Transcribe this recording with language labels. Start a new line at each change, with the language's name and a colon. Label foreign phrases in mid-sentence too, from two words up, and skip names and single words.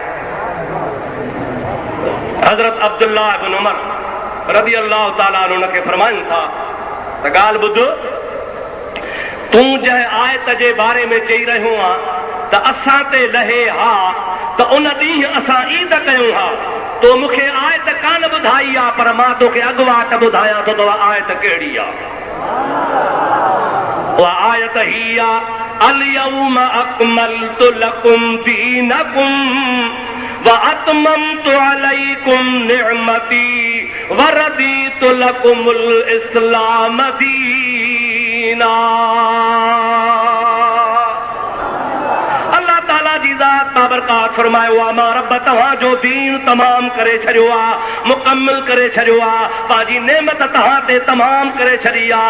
Sindhi: हज़रत अब्दुल्लाह इब्न उमर
Arabic: رضي الله تعالى عنه
Sindhi: खे फरमाइनि था त ॻाल्हि ॿुध, तूं जंहिं आयत जे बारे में चई रहियो आहे त असां ते लहे हा त उन ॾींहुं असां ईद कयूं हा, तो मूंखे आयत कान ॿुधाई आहे, पर मां तोखे अॻुवाट ॿुधायां थो त उहा आयत कहिड़ी आहे। उहा आयत ही आहे,
Arabic: اليوم أكملت لكم دينكم وأتممت عليكم نعمتي ورضيت لكم الإسلام دينا.
Sindhi: अल्लाह ताला जी ज़ात बाबरकात फरमायो आहे, मां रब तव्हांजो दीन तमाम करे छॾियो आहे, मुकम्मल करे छॾियो आहे, पंहिंजी नेमत तव्हां ते तमाम करे छॾी आहे।